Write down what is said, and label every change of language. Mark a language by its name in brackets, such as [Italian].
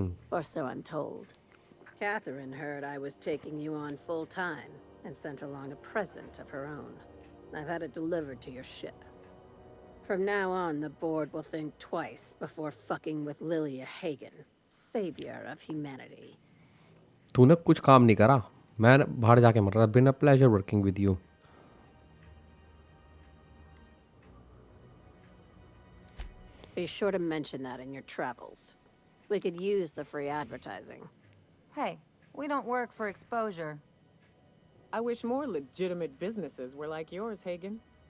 [English] Or so I'm told. Catherine heard I was taking you on full time and sent along a present of her own. I've had it delivered to your ship. From now on, the board will think twice before fucking with Lilia Hagen, savior of humanity. [Hindi] तूने कुछ काम नहीं करा, मैं बाहर जाके मर रहा। [English] Been a pleasure working with you. Be sure to mention that in your travels. We could use the free advertising. Hey, we don't work for exposure. I wish more legitimate businesses were like yours, Hagen.